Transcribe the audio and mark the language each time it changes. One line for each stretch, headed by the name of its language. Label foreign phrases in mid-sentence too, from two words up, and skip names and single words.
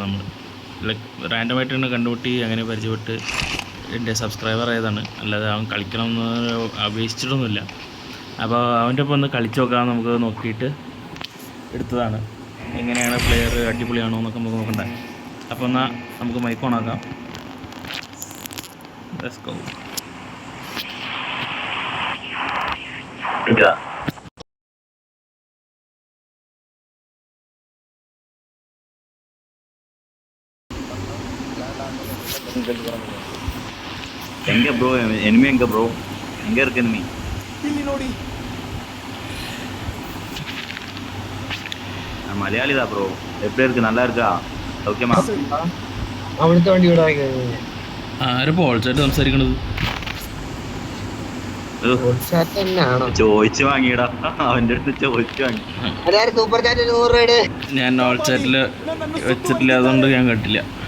Malayalam: നമ്മൾ ലൈക്ക് റാൻഡമായിട്ടാണ് കണ്ടുമുട്ടി, അങ്ങനെ പരിചയപ്പെട്ട് എൻ്റെ സബ്സ്ക്രൈബർ ആയതാണ്. അല്ലാതെ അവൻ കളിക്കണമെന്ന് അപേക്ഷിച്ചിട്ടൊന്നുമില്ല. അപ്പോൾ അവൻ്റെ ഒപ്പം ഒന്ന് കളിച്ച് നോക്കാം, നമുക്ക് നോക്കിയിട്ട് എടുത്തതാണ്. എങ്ങനെയാണ് പ്ലെയർ, അടിപൊളിയാണോ എന്നൊക്കെ നമുക്ക് നോക്കണ്ടേ. അപ്പോൾ എന്നാൽ നമുക്ക് മൈക്ക് ഓണാക്കാം.
English: Let's go. Yeah.
Tamil: எங்க ப்ரோ எனிமி எங்க ப்ரோ எங்க இருக்கு எனிமி
Kannada: ಇಲ್ಲಿ ನೋಡಿ
Tamil: மலையாளி தான் ப்ரோ எப்படி இருக்கு நல்லா இருக்கா ஓகேமா
Malayalam: അവിടുത്തെ വണ്ടി ഇവിടെ ആരപ്പോൾ ഓൾസായിട്ട് സംസാരിക്കണത്? ചോദിച്ചു വാങ്ങിയടാ, അവന്റെ അടുത്ത് ചോദിച്ചു വാങ്ങി. സൂപ്പർ ചാറ്റ് 100 രൂപ. ഞാൻ ഓൾസാറ്റിൽ വെച്ചിട്ടില്ല, അതുകൊണ്ട് ഞാൻ കേട്ടില്ല.